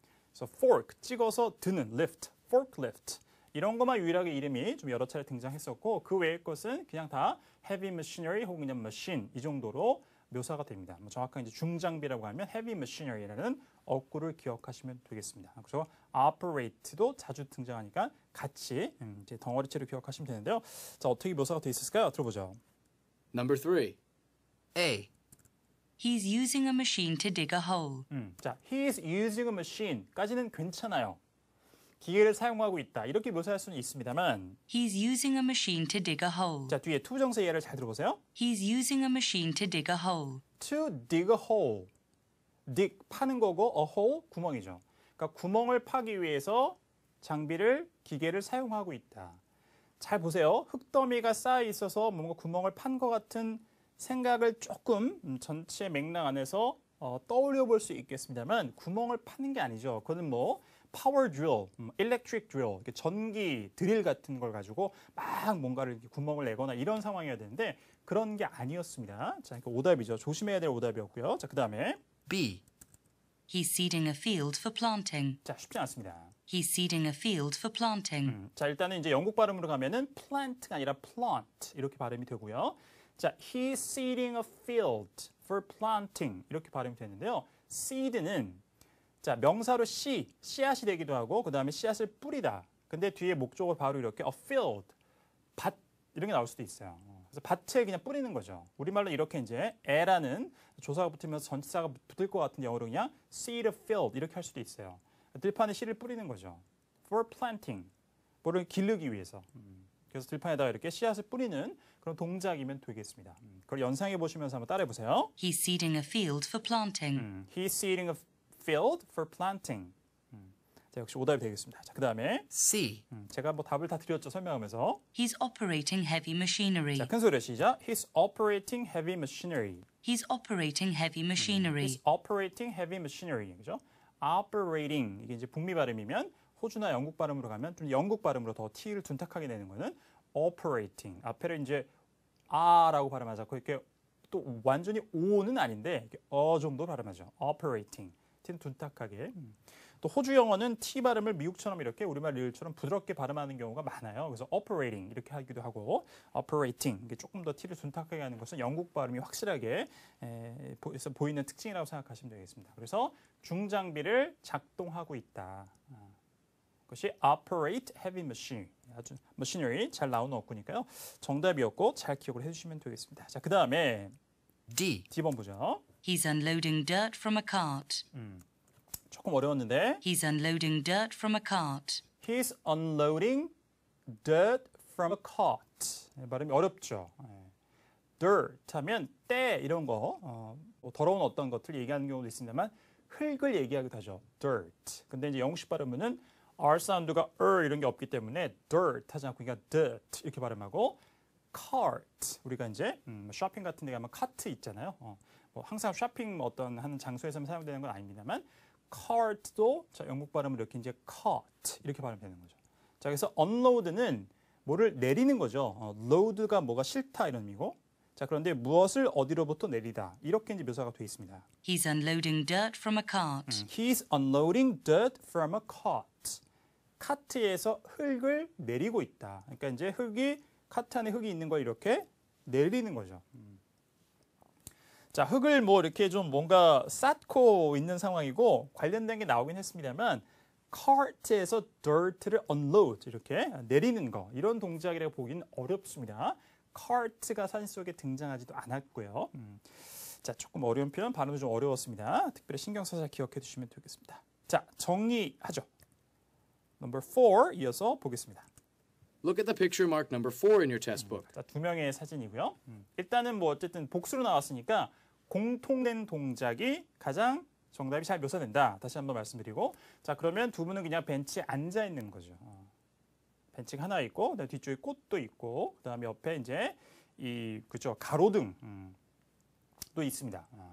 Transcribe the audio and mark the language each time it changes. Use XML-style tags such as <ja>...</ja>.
<ko>그래서 fork, 찍어서 드는, lift, forklift 이런 것만 유일하게 이름이 좀 여러 차례 등장했었고 그 외의 것은 그냥 다 heavy machinery 혹은 그냥 machine 이 정도로 묘사가 됩니다. 정확하게 이제 중장비라고 하면 heavy machinery라는 어구를 기억하시면 되겠습니다. 그래서 operate도 자주 등장하니까 같이 이제 덩어리째로 기억하시면 되는데요. 자, 어떻게 묘사가 되어 있을까요? 들어보죠.</ko> <en>Number 3. A. He's using a machine to dig a hole.</en> <ko>자, he's using a machine 까지는 괜찮아요. 기계를 사용하고 있다. 이렇게 묘사할 수는 있습니다만</ko> <en>He's using a machine to dig a hole.</en> <ko>자, 뒤에 투부정사 예를 잘 들어보세요.</ko> <en>He's using a machine to dig a hole. To dig a hole.</en> <ko>dig 파는 거고 a hole 구멍이죠. 그러니까 구멍을 파기 위해서 장비를 기계를 사용하고 있다. 잘 보세요. 흙더미가 쌓여 있어서 뭔가 구멍을 판 것 같은 생각을 조금 전체 맥락 안에서 떠올려 볼 수 있겠습니다만 구멍을 파는 게 아니죠. 그거는 뭐 파워 드릴, 일렉트릭 드릴, 전기 드릴 같은 걸 가지고 막 뭔가를 이렇게 구멍을 내거나 이런 상황이어야 되는데 그런 게 아니었습니다. 자, 그러니까 오답이죠. 조심해야 될 오답이었고요. 자, 그다음에</ko> <en>B. He's seeding a field for planting.</en> <ko>자, 쉽지 않습니다.</ko> <en>He's seeding a field for planting.</en> <ko>자, 일단은 이제 영국 발음으로 가면은 plant가 아니라 plant 이렇게 발음이 되고요.</ko> <en>자, he's seeding a field for planting</en> <ko>이렇게 발음이 되는데요. seed는 자, 명사로 씨앗이 되기도 하고 그다음에 씨앗을 뿌리다. 근데 뒤에 목적어 바로 이렇게 a field, 밭 이런 게 나올 수도 있어요. 그래서 밭에 그냥 뿌리는 거죠. 우리말로 이렇게 이제 에라는 조사가 붙으면서 전치사가 붙을 것 같은 영어로 그냥</ko> <en>seed a field</en> <ko>이렇게 할 수도 있어요. 들판에 씨를 뿌리는 거죠.</ko> <en>for planting,</en> <ko>뭐를 기르기 위해서. 그래서 들판에다가 이렇게 씨앗을 뿌리는 그런 동작이면 되겠습니다. 그걸 연상해 보시면서 한번 따라해 보세요.</ko> <en>He's seeding a field for planting. He's seeding a field for planting.</en> <ko>자, 역시 오답이 되겠습니다. 자, 그다음에</ko> <en>C.</en> <ko>제가 뭐 답을 다 드렸죠. 설명하면서.</ko> <en>He's operating heavy machinery.</en> <ko>자, 큰 소리로 시작.</ko> <en>He's operating heavy machinery. He's operating heavy machinery. He's operating heavy machinery.</en> <ko>그죠? operating 이게 이제 북미 발음이면 호주나 영국 발음으로 가면 좀 영국 발음으로 더 T를 둔탁하게 내는 거는 operating. 앞에를 이제 아라고 발음하자. 이렇게 또 완전히 오는 아닌데 이렇게 정도 발음하죠. operating. T는 둔탁하게. 또 호주 영어는 T 발음을 미국처럼 이렇게 우리말 리을처럼 부드럽게 발음하는 경우가 많아요. 그래서 operating 이렇게 하기도 하고 operating 이게 조금 더 T를 둔탁하게 하는 것은 영국 발음이 확실하게 보이는 특징이라고 생각하시면 되겠습니다. 그래서 중장비를 작동하고 있다. 그것이</ko> <en>operate heavy machinery.</en> <ko>아주 machinery 잘 나오는 어구니까요. 정답이었고 잘 기억을 해주시면 되겠습니다. 자, 그 다음에</ko> <en>D.</en> <ko>D번 보죠.</ko> <en>He's unloading dirt from a cart.</en> <ko>조금 어려웠는데</ko> <en>He's unloading dirt from a cart. He's unloading dirt from a cart.</en> <ko>발음이 어렵죠. dirt 하면 때 이런 거 뭐 더러운 어떤 것들 얘기하는 경우도 있습니다만 흙을 얘기하기도 하죠.</ko> <en>dirt.</en> <ko>근데 이제 영국식 발음은 R 사운드가 이런 게 없기 때문에 dirt 하지 않고 그러니까 dirt 이렇게 발음하고 cart 우리가 이제 쇼핑 같은 데 가면 카트 있잖아요. 뭐 항상 쇼핑 어떤 하는 장소에서만 사용되는 건 아닙니다만 cart도 자, 영국 발음으로 이렇게 이제 cart 이렇게 발음되는 거죠. 자, 그래서 unload는 뭐를 내리는 거죠. load가 뭐가 싫다 이런 의미고. 자, 그런데 무엇을 어디로부터 내리다 이렇게 이제 묘사가 되어 있습니다.</ko> <en>He's unloading dirt from a cart. He's unloading dirt from a cart.</en> <ko>카트에서 흙을 내리고 있다. 그러니까 이제 카트 안에 흙이 있는 걸 이렇게 내리는 거죠. 자, 흙을 뭐 이렇게 좀 뭔가 쌓고 있는 상황이고 관련된 게 나오긴 했습니다만 cart에서 dirt를 unload 이렇게 내리는 거 이런 동작이라고 보기는 어렵습니다. cart가 사진 속에 등장하지도 않았고요. 자, 조금 어려운 표현, 발음도 좀 어려웠습니다. 특별히 신경 써서 기억해 두시면 되겠습니다. 자, 정리하죠. Number 4 이어서 보겠습니다.</ko> <en>Look at the picture marked number 4 in your test book.</en> <ko>자, 두 명의 사진이고요. 일단은 뭐 어쨌든 복수로 나왔으니까 공통된 동작이 가장 정답이 잘 묘사된다. 다시 한번 말씀드리고, 자, 그러면 두 분은 그냥 벤치에 앉아 있는 거죠. 벤치가 하나 있고, 그다음에 뒤쪽에 꽃도 있고, 그다음에 옆에 이제 그죠 가로등 도 있습니다.</ko>